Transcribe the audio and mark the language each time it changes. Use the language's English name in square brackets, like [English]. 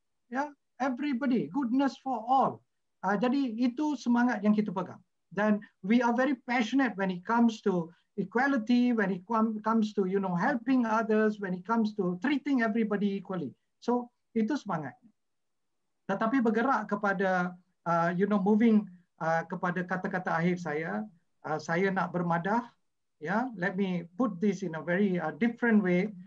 [Malay] Ya, [English] everybody, goodness for all. [Malay] Jadi itu semangat yang kita pegang. Dan [English] we are very passionate when it comes to equality, when it comes to helping others, when it comes to treating everybody equally. [Malay] So itu semangat. Tetapi bergerak kepada [English] moving [Malay] kepada kata-kata akhir saya nak bermadah. [English] Let me put this in a very different way.